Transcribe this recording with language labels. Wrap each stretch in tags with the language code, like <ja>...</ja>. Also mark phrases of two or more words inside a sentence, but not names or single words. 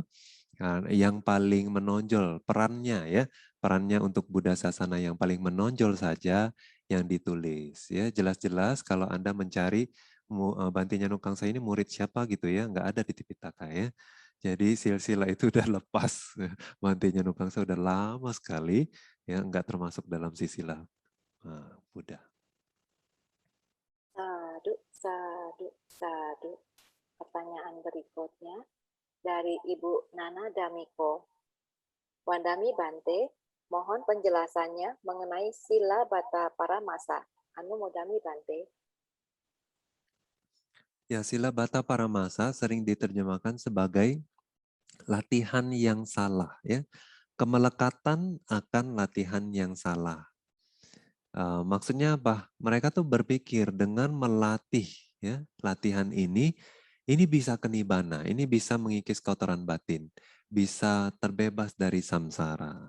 <id>Karena yang paling menonjol perannya ya, perannya untuk Buddha Sasana yang paling menonjol saja yang ditulis ya. Jelas-jelas kalau Anda mencari Bante Nyanukangsa ini murid siapa gitu ya, nggak ada di Tipitaka ya. Jadi silsilah itu udah lepas. Bante Nyanukangsa udah lama sekali ya, nggak termasuk dalam silsilah Buddha.</id> <pi>Sadu, sadu, sadu.</pi> <id>Pertanyaan berikutnya dari Ibu Nana Damiko.</id> <pi>Wandami Bante,</pi> <id>mohon penjelasannya mengenai</id> <pi>sila bata paramasa. Anu modami Bante.</pi> <id>Ya,</id> <pi>sila bata paramasa</pi> <id>sering diterjemahkan sebagai latihan yang salah ya. Kemelekatan akan latihan yang salah. Maksudnya apa? Mereka tuh berpikir dengan melatih ya, latihan ini bisa kenibana, ini bisa mengikis kotoran batin, bisa terbebas dari samsara.</id>